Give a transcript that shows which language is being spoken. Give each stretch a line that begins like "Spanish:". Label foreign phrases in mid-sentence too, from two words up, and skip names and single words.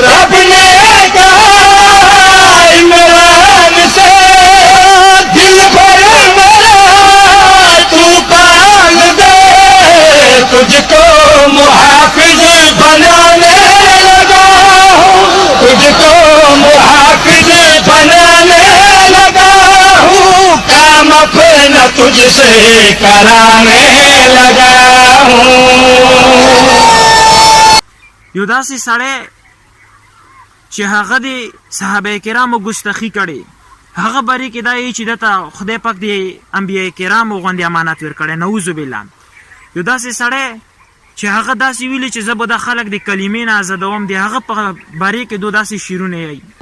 Urdu: رب نے کہا عمران سے دل بھر میرا تو پال دے، تجھ کو محافظ بنانے لگا ہوں، تجھ کو محافظ بنانے لگا ہوں. کام اپنا تجھ سے کرانے لگا ہوں.
Pashto: یو داسې سړی چې هغه د صحابه کرامو ګستاخي کړې، هغه بارے کې دا یي چې دته خدای پاک د انبیاء کرامو غوندې امانت ورکړی،
Arabic: نعوذ بالله.
Pashto: یو داسې سړی چې هغه داسې ویلي چې زه به د خلک د کلمې نه ازادوم، د هغه په بارے کې دو داسې شعرونه یي.